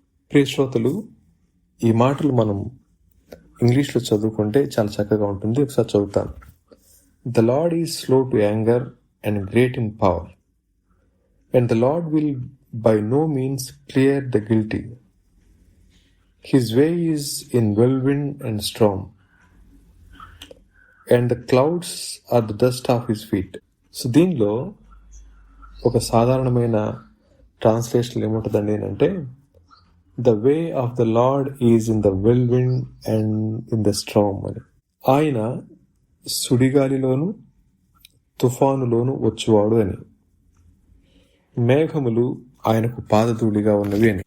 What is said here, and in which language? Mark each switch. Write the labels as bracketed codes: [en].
[te] ప్రియ శ్రోతలు, ఈ మాటలు మనం ఇంగ్లీష్లో చదువుకుంటే చాలా చక్కగా ఉంటుంది. ఒకసారి చదువుతాను. [en] The lord is slow to anger and great in power, and the lord will by no means clear the guilty. His way is in whirlwind and storm, and the clouds are the dust of his feet. [te] So దీనిలో ఒక సాధారణమైన translation ఏముంటుందండి అంటే, [en] The way of the lord is in the whirlwind and in the storm అని. [te] ఆయన సుడిగాలిలోను తుఫానులోను వచ్చువాడు అని, మేఘములు ఆయనకు పాదధూళిగా ఉన్నవి అని.